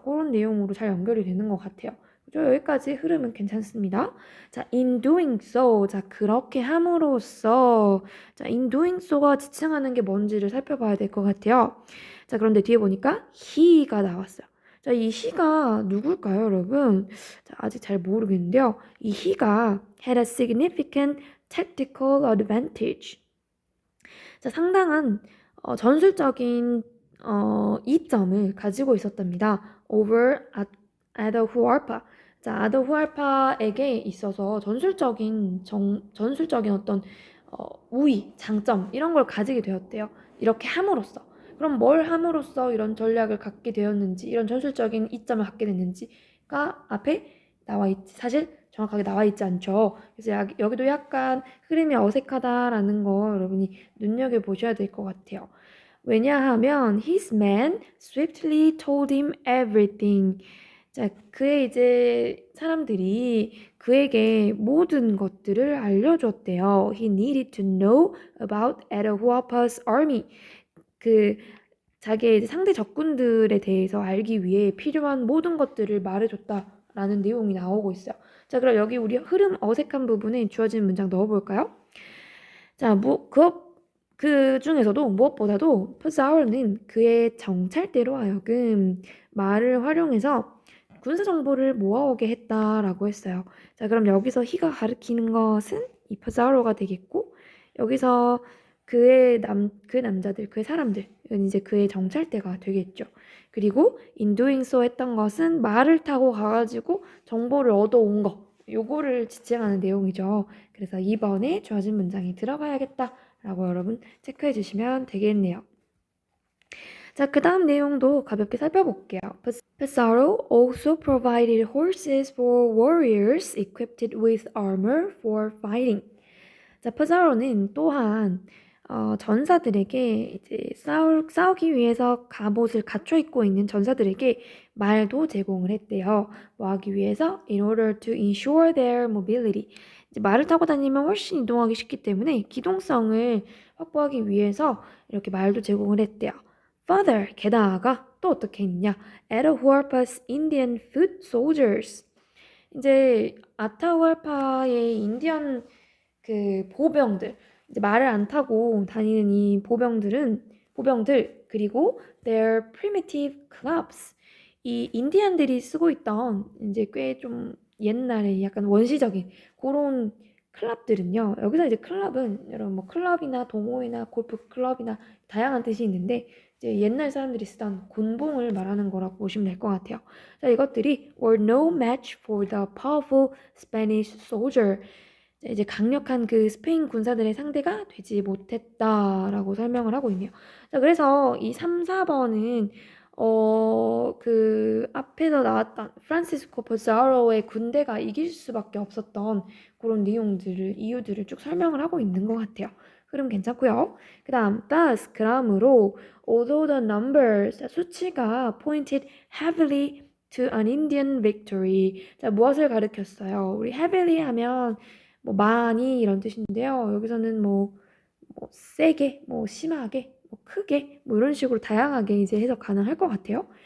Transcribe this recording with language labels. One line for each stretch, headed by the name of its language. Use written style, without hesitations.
Korean: 그런 내용으로 잘 연결이 되는 것 같아요. 그죠? 여기까지 흐름은 괜찮습니다. 자,
English: in doing so.
Korean: 자, 그렇게 함으로써. 자,
English: in doing so
Korean: 가 지칭하는 게 뭔지를 살펴봐야 될 것 같아요. 자, 그런데 뒤에 보니까 he가 나왔어요. 자, 이 he가 누굴까요, 여러분? 자, 아직 잘 모르겠는데요.
English: 이 he가 had a significant tactical advantage.
Korean: 자, 상당한 전술적인 이점을 가지고 있었답니다.
English: over Atahualpa.
Korean: 자, 아다후알파에게 있어서 전술적인 어떤 우위, 장점 이런 걸 가지게 되었대요. 이렇게 함으로써. 그럼 뭘 함으로써 이런 전략을 갖게 되었는지, 이런 전술적인 이점을 갖게 됐는지가 앞에 나와 있지. 사실 정확하게 나와 있지 않죠. 그래서 여기도 약간 흐름이 어색하다라는 거 여러분이 눈여겨보셔야 될 것 같아요. 왜냐하면
English: his men swiftly told him everything.
Korean: 자, 그의 이제 사람들이 그에게 모든 것들을 알려줬대요.
English: He needed to know about Atahualpa's army.
Korean: 그 자기의 이제 상대 적군들에 대해서 알기 위해 필요한 모든 것들을 말해줬다라는 내용이 나오고 있어요. 자, 그럼 여기 우리 흐름 어색한 부분에 주어진 문장 넣어볼까요? 자, 그 중에서도 무엇보다도 피자로는 그의 정찰대로 하여금 말을 활용해서 군사 정보를 모아오게 했다라고 했어요. 자, 그럼 여기서 he가 가리키는 것은 이 피자로가 되겠고 여기서 그 남자들, 그의 사람들은 이제 그의 정찰대가 되겠죠. 그리고
English: in doing so
Korean: 했던 것은 말을 타고 가가지고 정보를 얻어온 거. 요거를 지칭하는 내용이죠. 그래서 2번에 주어진 문장이 들어가야겠다라고 여러분 체크해 주시면 되겠네요. 자, 그 다음 내용도 가볍게 살펴볼게요.
English: Pizarro also provided horses for warriors equipped with armor for fighting.
Korean: 자, 피자로는 또한 전사들에게 이제 싸우기 위해서 갑옷을 갖춰 입고 있는 전사들에게 말도 제공을 했대요. 뭐 하기 위해서?
English: In order to ensure their mobility.
Korean: 이제 말을 타고 다니면 훨씬 이동하기 쉽기 때문에 기동성을 확보하기 위해서 이렇게 말도 제공을 했대요. Further, 게다가 또 어떻게 했냐?
English: Atahualpa's Indian foot soldiers.
Korean: 이제 아타후알파의 인디언 그 보병들, 이제 말을 안 타고 다니는 이 보병들 그리고
English: their primitive clubs,
Korean: 이 인디안들이 쓰고 있던 이제 꽤 좀 옛날에 약간 원시적인 그런 클럽들은요. 여기서 이제 클럽은 여러분 뭐 클럽이나 동호회나 골프 클럽이나 다양한 뜻이 있는데 이제 옛날 사람들이 쓰던 곤봉을 말하는 거라고 보시면 될 것 같아요. 자, 이것들이
English: were no match for the powerful Spanish soldier.
Korean: 이제 강력한 그 스페인 군사들의 상대가 되지 못했다라고 설명을 하고 있네요. 자, 그래서 이 3, 4번은 그 앞에서 나왔던 프란시스코 피자로의 군대가 이길 수밖에 없었던 그런 이유들을 쭉 설명을 하고 있는 것 같아요. 흐름 괜찮고요. 그 다음
English: thus
Korean: 그러므로
English: although the numbers
Korean: 자, 수치가
English: pointed heavily to an Indian victory
Korean: 자 무엇을 가리켰어요? 우리 heavily 하면 뭐 많이 이런 뜻인데요. 여기서는 뭐 세게, 뭐 심하게, 뭐 크게, 뭐 이런 식으로 다양하게 이제 해석 가능할 것 같아요.